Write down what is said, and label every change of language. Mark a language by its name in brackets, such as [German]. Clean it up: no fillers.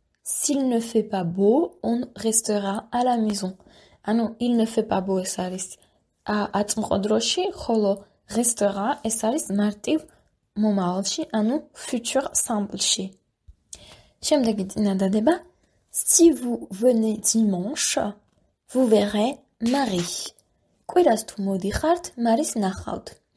[French] S'il ne fait pas beau, on restera à la maison. Il ne fait pas beau [Georgian] ეს არის აწმყო დროში, ხოლო restera ეს არის მარტივ მომავალში, futur simple-ში. შემდეგი წინადადება. [French] Si vous venez dimanche, vous verrez Marie. [Georgian] კვირას თუ მოდიხართ, მარის ნახავთ.